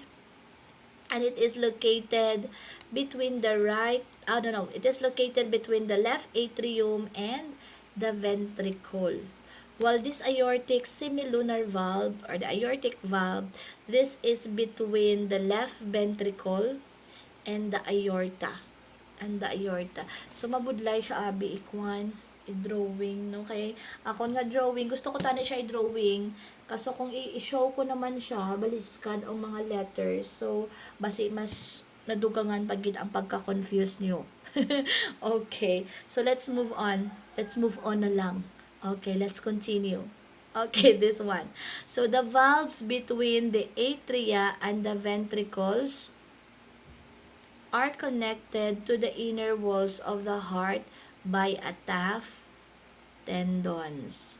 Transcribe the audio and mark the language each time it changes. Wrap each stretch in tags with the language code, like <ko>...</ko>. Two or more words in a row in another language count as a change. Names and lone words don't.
<en>And it is located between it is located between the left atrium and the ventricle. While this aortic semilunar valve, or the aortic valve, this is between the left ventricle and the aorta. So,</en> <hil>mabudlay siya, abi, ikwan, i-drawing, no? Kaya, ako nga drawing, gusto ko tani siya i-drawing, kaso kung i-show ko naman siya, baliskad ang mga letters, so, basi mas nadugangan pagid ang pagka-confuse nyo.</hil> <en>Okay, so let's move on. Let's move on na lang. Okay, let's continue. Okay, this one. So, the valves between the atria and the ventricles are connected to the inner walls of the heart by a taph tendons.</en>